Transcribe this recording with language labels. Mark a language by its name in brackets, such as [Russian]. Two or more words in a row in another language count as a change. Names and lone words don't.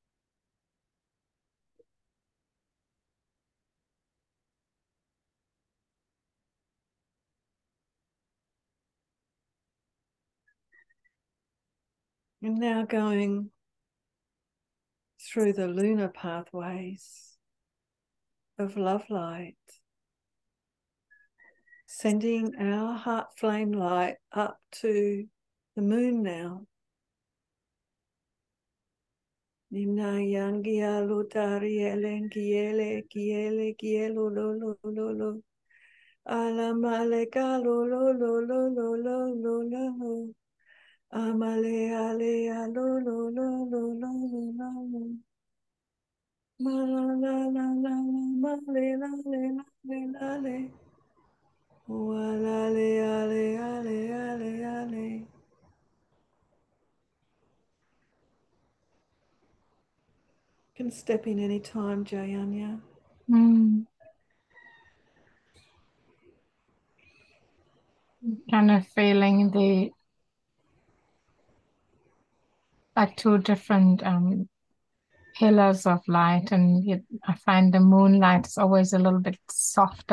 [English] And now going through the lunar pathways of love light, sending our heart flame light up to the moon now. Nina yangia lutari elengiele giele gielo lo lo lo lo. Alamale galo lo lo lo lo lo lo lo. Amale ale alo lo lo lo lo lo lo. Ma la la la la ma le la le la le la le. Wa la le ale ale ale ale. Can step in any time, Jayahnia. Kind of feeling the like two different pillars of light, and I find the moonlight is always a little bit softer.